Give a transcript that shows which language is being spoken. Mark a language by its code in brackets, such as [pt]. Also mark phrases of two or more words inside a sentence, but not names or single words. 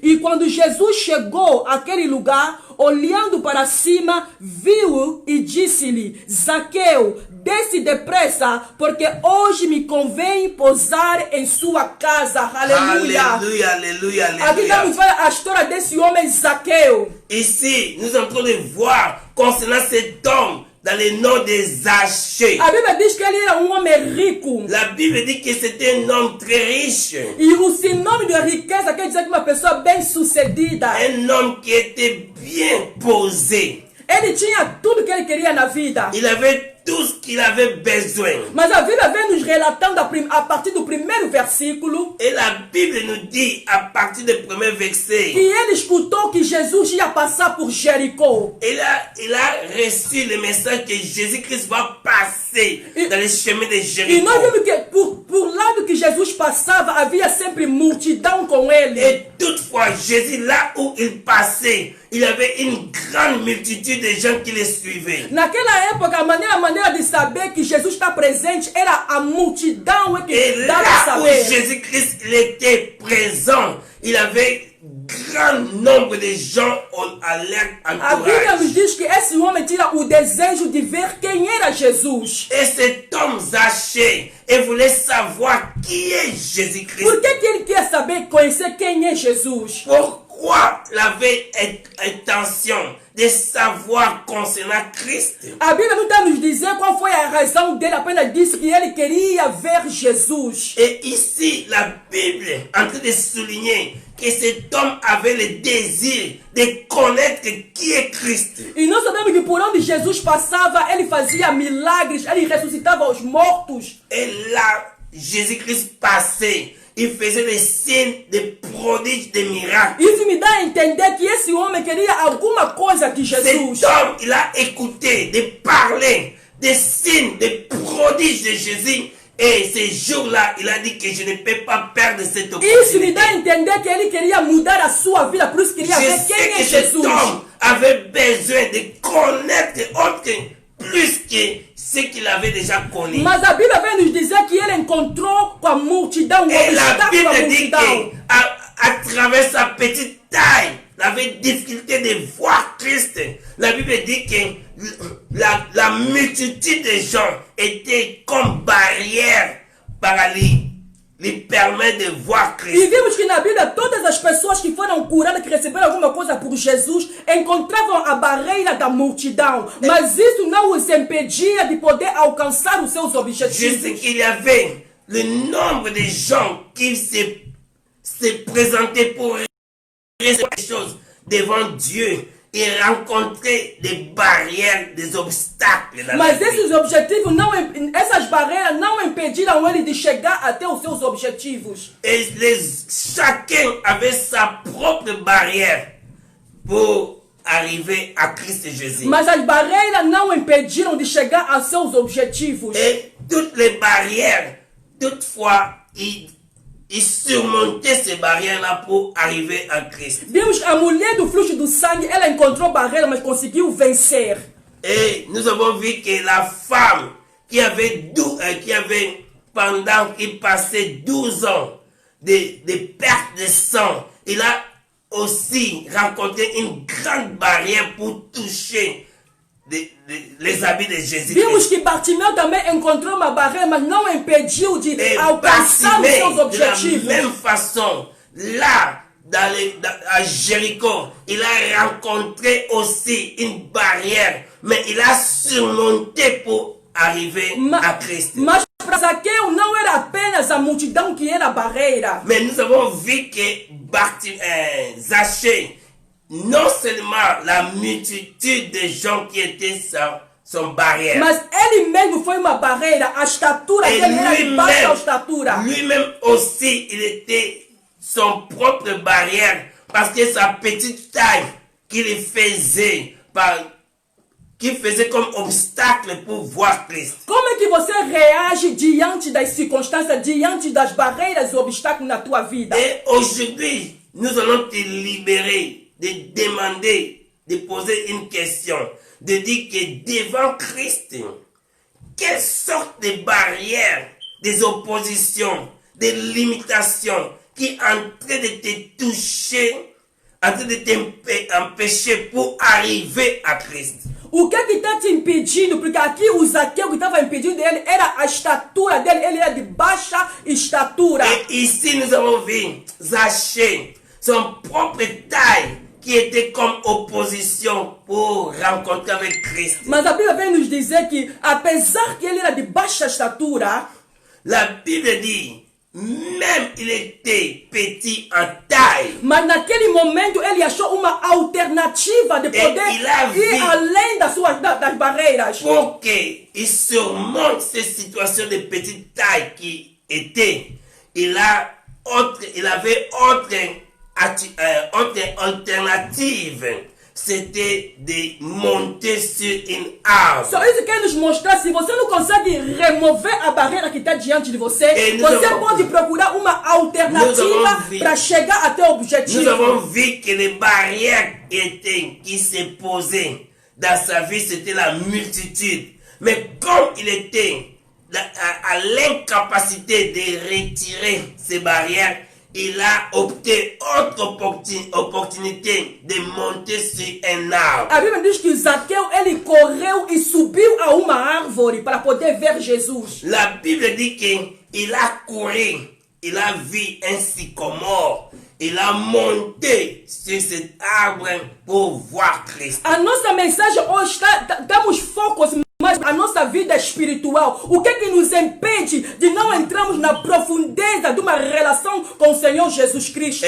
[pt] E quando Jesus chegou àquele lugar, olhando para cima, viu e disse-lhe: Zaqueu, desce depressa, porque hoje me convém pousar em sua casa. Aleluia. Aleluia, aleluia, aleluia. Aqui estamos vendo a história desse homem Zaqueu. [fr] Ici, nous sommes en train de voir concernant cet homme dans le nom de Zachée. [pt] A Bíblia diz que ele era homem rico. [fr] La Bible dit que c'était un homme très riche. [pt] E o sinônimo de riqueza quer dizer que uma pessoa bem-sucedida. [fr] Un homme qui était bien posé. [pt] Ele tinha tudo que ele queria na vida. [fr] Il avait tout ce qu'il avait besoin. [pt] Mas a Bíblia vem nos relatando a partir do primeiro versículo. [fr] Et la Bible nous dit à partir du premier verset. [pt] Que ele escutou que Jesus ia passar por Jericó. [fr] Il a reçu le message que Jésus-Christ va passer dans les chemins de Jéricho. [pt] E nós vimos que por lado que Jesus passava, havia sempre multidão com ele. [fr] Et toutefois, Jésus, là où il passait, il y avait une grande multitude de gens qui le suivaient. [pt] Naquela época, a maneira de saber que Jesus está presente era a multidão que dava a saber. [fr] Là où Jésus-Christ était présent, il avait grand nombre de gens à leur entourage. [pt] A Bíblia nos diz que esse homem tinha o desejo de ver quem era Jesus. [fr] Et cet homme Zachée, il voulait savoir qui est Jésus-Christ. [pt] Por que ele quer saber, conhecer quem é Jesus? [fr] Pourquoi il avait intention de savoir concernant Christ? [pt] A Bíblia não está nos dizer qual foi a razão dele, apenas disse que ele queria ver Jesus. [fr] Et ici, la Bible est en train de souligner que cet homme avait le désir de connaître qui est Christ. [pt] E nós sabemos que por onde Jesus passava, ele fazia milagres, ele ressuscitava os mortos. [fr] Et là, Jésus-Christ passait. Il faisait des signes, des prodiges, des miracles. [pt] Isso me dá a entender que esse homem queria alguma coisa de Jesus. [fr] Cet homme, il a écouté, de parler des signes, des prodiges de Jésus. Et ce jour-là, il a dit que je ne peux pas perdre cette opportunité. [pt] Isso me dá a entender que ele queria mudar a sua vida, por isso queria ver quem é Jesus. [fr] Cet homme avait besoin de connaître autre plus que ce qu'il avait déjà connu. [pt] Mas a Bíblia vem nos dizer que ele encontrou com a multidão, [fr] et la Bible dit qu'à travers sa petite taille, il avait difficulté de voir Christ. La Bible dit que la multitude de gens était comme barrière [pt] para lhe [fr] permet de voir Cristo. [pt] E vimos que na Bíblia todas as pessoas que foram curadas, que receberam alguma coisa por Jesus, encontravam a barreira da multidão. Mas isso não os impedia de poder alcançar os seus objetivos. [fr] Je sais qu'il y avait le nombre de gens qui se présentaient pour recevoir des choses devant Dieu et rencontrer des barrières, des obstacles. [pt] Mas esses objetivos essas barreiras não impediram ele de chegar até os seus objetivos. [fr] Et chacun avait sa propre barrière pour arriver à Christ Jésus. [pt] Mas as barreiras não impediram de chegar a seus objetivos. [fr] Et toutes les barrières, toutefois, il surmontait ces barrières-là pour arriver à Christ. [pt] Vimos que a mulher do fluxo do sangue, ela encontrou barreiras, mas conseguiu vencer. [fr] Et nous avons vu que la femme qui avait pendant qu'il passait 12 ans de perte de sang, il a aussi rencontré une grande barrière pour toucher les habits de Jésus. [pt] Vimos que Bartimeu também encontrou uma barreira, mas não impediu de alcançar os seus objetivos. [fr] De la même façon, là, à Jéricho, il a rencontré aussi une barrière, mais il a surmonté pour arriver à Christ. [pt] Mas para Zaqueu não era apenas a multidão que era a barreira. [fr] Mais nous avons vu que Zachée, non seulement la multitude de gens qui étaient son barrière. [pt] Mas ele mesmo foi uma barreira, a estatura dele era de baixa estatura. [fr] Lui-même aussi, il était son propre barrière parce que sa petite taille qu'il faisait comme obstacle pour voir Cristo. [pt] Como é que você reage diante das circunstâncias, diante das barreiras e obstáculos na tua vida? [fr] Et aujourd'hui, nous allons te libérer de demander, de poser une question, de dire que devant Christ, quelles sortes de barrières, des oppositions, des limitations qui sont en train de te toucher en train de t'empêcher pour arriver à Christ. [pt] O que está te impedindo? Porque aqui o Zaqueu que estava impedindo ele era a estatura dele, ele era de baixa estatura. [fr] Et ici nous avons vu Zachée, son propre taille, qui était comme opposition pour rencontrer avec Christ. [pt] Mas a Bíblia vem nos dizer que, apesar que ele era de baixa estatura, [fr] la Bible dit, même il était petit en taille. [pt] Mas naquele momento ele achou uma alternativa de poder ir além das barreiras. [fr] Pour qu'il surmonte cette situation de petite taille qui était, il avait autre alternative. C'était de monter sur une arme. [pt] Só isso quer nos mostrar, se você não consegue remover a barreira que está diante de você, você pode procurar uma alternativa para chegar até o objetivo. [fr] Nous avons vu que les barrières qui se posaient dans sa vie, c'était la multitude. Mais comme il était à l'incapacité de retirer ces barrières, il a opté autre opportunité de monter sur un arbre. [pt] A Bíblia diz que Zaqueu ele correu e subiu a uma árvore para poder ver Jesus. [fr] La Bible dit qu'il a couru, il a vu un sycomore, il a monté sur cet arbre pour voir Christ. [pt] A nossa mensagem hoje damos focos mais a nossa vida espiritual. O que nos impede de não entrarmos na profundeza de uma relação com o Senhor Jesus Cristo?